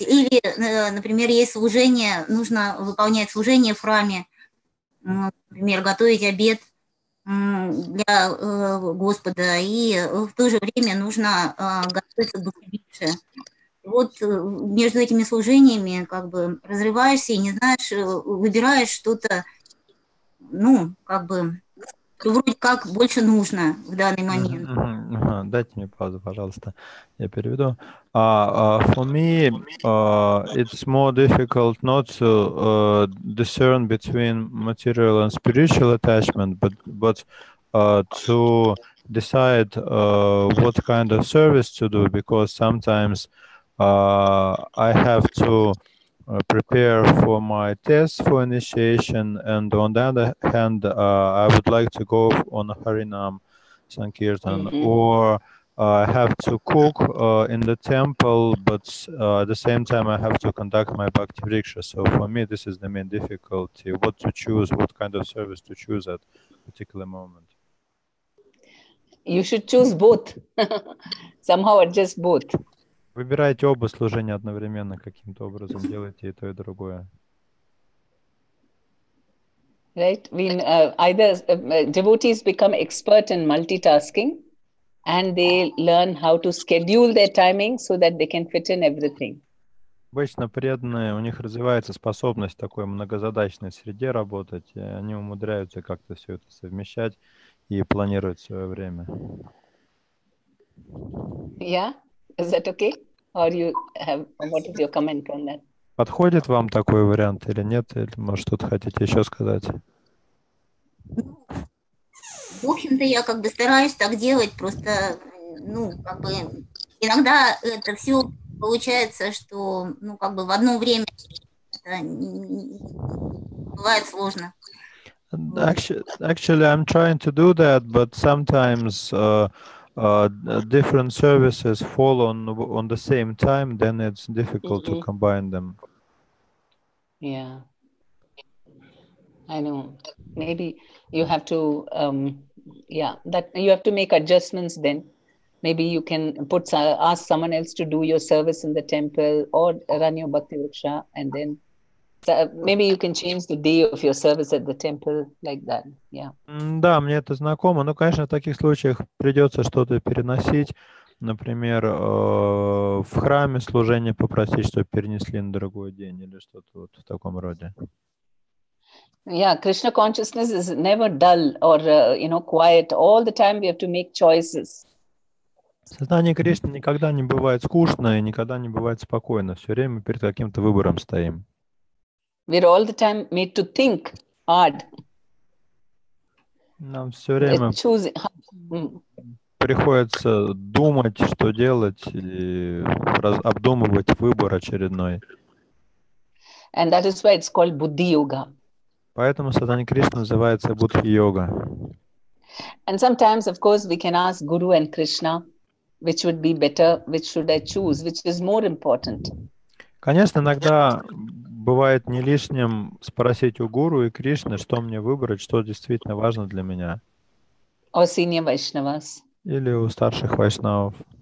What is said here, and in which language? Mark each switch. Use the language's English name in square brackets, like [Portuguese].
[Russian] Или, например, есть служение, нужно выполнять служение в храме, например, готовить обед для Господа, и в то же время нужно готовиться к богослужению. Вот между этими служениями как бы разрываешься и не знаешь, выбираешь что-то, ну, как бы, вроде как больше нужно в данный момент. Дайте мне паузу, пожалуйста, я переведу. [English] For me, it's more difficult not to discern between material and spiritual attachment, but to decide what kind of service to do, because sometimes I have to prepare for my test for initiation, and on the other hand, I would like to go on a Harinam Sankirtan, or I have to cook in the temple, but at the same time I have to conduct my Bhakti Vriksha. So for me, this is the main difficulty: what to choose, what kind of service to choose at a particular moment. You should choose both. Somehow adjust both. [Russian] Выбирайте оба служения одновременно, каким-то образом делайте и то, и другое. [English] Right? Either devotees become expert in multitasking, and they learn how to schedule their timing so that they can fit in everything. [Russian] Обычно преданные, у них развивается способность в такой многозадачной среде работать, и они умудряются как-то все это совмещать и планировать свое время. [English] Yeah? Is that okay? Or what is your comment on that? [Russian] Подходит вам такой вариант или нет? Или, может, что-то хотите еще сказать? В общем-то, я как бы стараюсь так делать, просто, ну, как бы, иногда это все получается, что, ну, как бы в одно время это бывает сложно. [English] Actually, I'm trying to do that, but sometimes different services fall on the same time, then it's difficult to combine them. Yeah. I know. Maybe you have to, that you have to make adjustments then. Maybe you can ask someone else to do your service in the temple or run your Bhakti Vriksha, and then maybe you can change the day of your service at the temple like that. Yeah. [Russian] Да, мне это знакомо. Но, конечно, в таких случаях придется что-то переносить. Например, в храме служение попросить, чтобы перенесли на другой день или что-то вот в таком роде. [English] Yeah, Krishna consciousness is never dull or, quiet. All the time we have to make choices. [Russian] Сознание Кришны никогда не бывает скучно и никогда не бывает спокойно. Все время перед каким-то выбором стоим. [English] We're all the time made to think hard. [Russian] Нам все время приходится думать, что делать, и обдумывать выбор очередной. [English] And that is why it's called Buddhi Yoga. [Russian] Поэтому сознание Кришны называется Будхи-йога. [English] And sometimes, of course, we can ask Guru and Krishna, which would be better, which should I choose, which is more important. [Russian] Конечно, иногда бывает не лишним спросить у Гуру и Кришны, что мне выбрать, что действительно важно для меня. [English] Or senior Vaishnavas. [Russian] Или у старших вайшнавов.